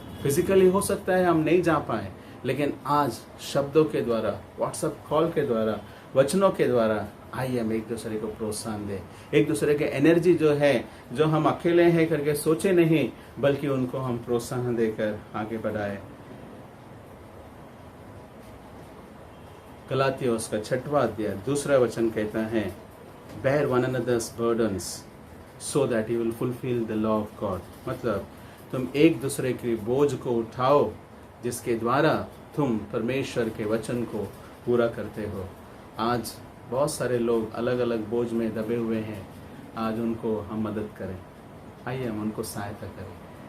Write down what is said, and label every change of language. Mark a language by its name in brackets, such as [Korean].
[Hindi] Physically हो सकता है हम नहीं जा पाए, लेकिन आज शब्दों के द्वारा, व्हाट्सएप कॉल के द्वारा वचनों के द्वारा आइए हम एक दूसरे को प्रोत्साहन दें, एक दूसरे के एनर्जी जो है, जो हम अकेले हैं करके सोचे नहीं, बल्कि उनको हम प्रोत्साहन देकर आगे बढ़ाए। गलातियों उसका 6वां अध्याय 2 वचन कहता है, [English] bear one another's burdens so that you will fulfill the law of God। [Hindi] मतलब तुम एक दूसरे की बोझ को उठाओ जिसके द्वारा तुम परमेश्वर के वचन को पूरा करते हो। आज बहुत सारे लोग अलग अलग बोझ में दबे हुए हैं, आज उनको हम मदद करें, आइए हम उनको सहायता करें।